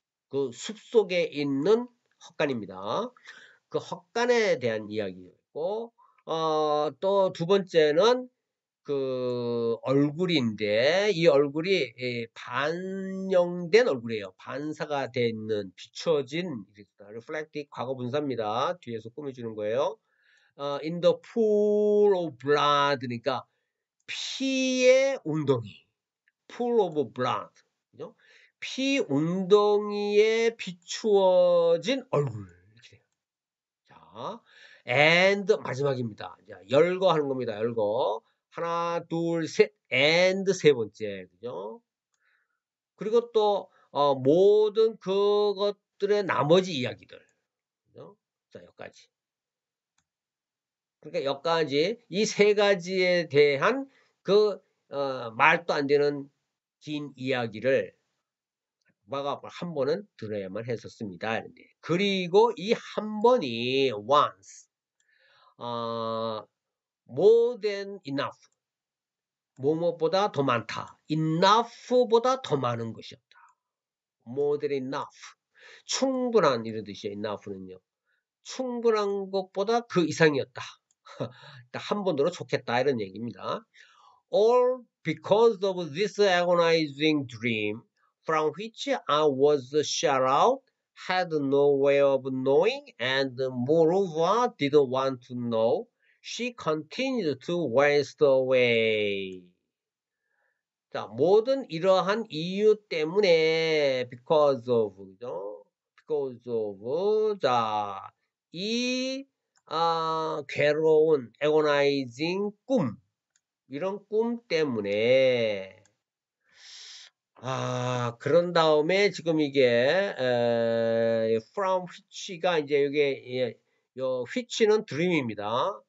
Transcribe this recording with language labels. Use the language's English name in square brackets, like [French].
[Korean] 그 숲 속에 있는 헛간입니다. 그 헛간에 대한 이야기였고, 또 두 번째는 그 얼굴인데 이 얼굴이 반영된 얼굴이에요. 반사가 돼 있는 비춰진 reflected 과거 분사입니다. 뒤에서 꾸며주는 거예요. [English] in the pool of blood [Korean] 그러니까 피의 웅덩이 [English] pool of blood [Korean] 그죠? 피 웅덩이에 비추어진 얼굴 이렇게 돼요. 자, and 마지막입니다. 자, 열거 하는 겁니다. 열거. 하나, 둘, 셋, and 세 번째. 그죠? 그리고 또, 모든 그것들의 나머지 이야기들. 그죠? 자, 여기까지. 그러니까 여기까지 이 세 가지에 대한 그, 말도 안 되는 긴 이야기를 마가 한 번은 들어야만 했었습니다. 그리고 이 한 번이 [English] once, more than enough. [Korean] 뭐뭐보다 더 많다. enough보다 더 많은 것이었다. [English] more than enough. [Korean] 충분한 이런 뜻이에요. enough는요. 충분한 것보다 그 이상이었다. 한 번으로 좋겠다 이런 얘기입니다. [English] All because of this agonizing dream from which I was shut out, had no way of knowing, and moreover didn't want to know, she continued to waste away. [Korean] 자, 모든 이러한 이유 때문에 [English] because of [Korean] 그죠? [English] because of [Korean] 자, 이 괴로운 agonizing 꿈 이런 꿈 때문에 그런 다음에 지금 이게 [English] from which [Korean] 가 이제 이게 요 which는 dream입니다.